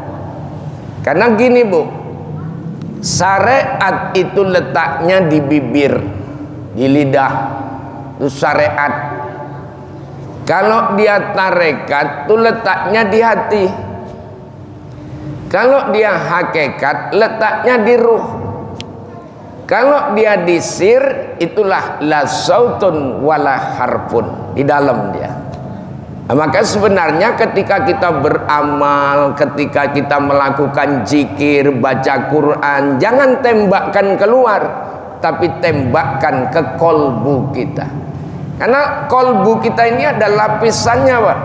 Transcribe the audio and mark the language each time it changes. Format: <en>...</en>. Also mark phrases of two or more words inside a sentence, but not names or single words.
<id>Karena gini bu, syariat itu letaknya di bibir, di lidah, itu syariat. Kalau dia tarekat itu letaknya di hati. Kalau dia hakikat letaknya di ruh. Kalau dia di sir, itulah</id> <ar>لا صوت ولا حرف,</ar> <id>di dalam dia. Nah, maka sebenarnya ketika kita beramal, ketika kita melakukan zikir, baca Quran, jangan tembakkan keluar, tapi tembakkan ke kolbu kita. Karena kolbu kita ini ada lapisannya Pak.</id>